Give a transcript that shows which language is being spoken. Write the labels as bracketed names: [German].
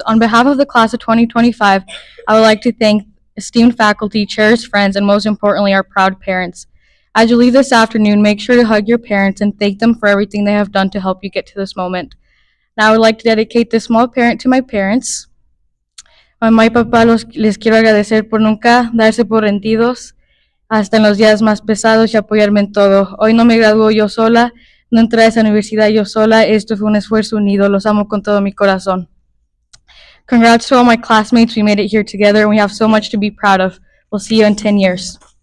[English] On behalf of the class of 2025, I would like to thank esteemed faculty, cherished friends, and most importantly, our proud parents. As you leave this afternoon, make sure to hug your parents and thank them for everything they have done to help you get to this moment. Now, I would like to dedicate this small parent to my parents. [Spanish] Mamá y papá, les quiero agradecer por nunca darse por rendidos, hasta en los días más pesados, y apoyarme en todo. Hoy no me gradúo yo sola, no entré a esa universidad yo sola, esto fue un esfuerzo unido, los amo con todo mi corazón. [English] Congrats to all my classmates, we made it here together, and we have so much to be proud of. We'll see you in 10 years.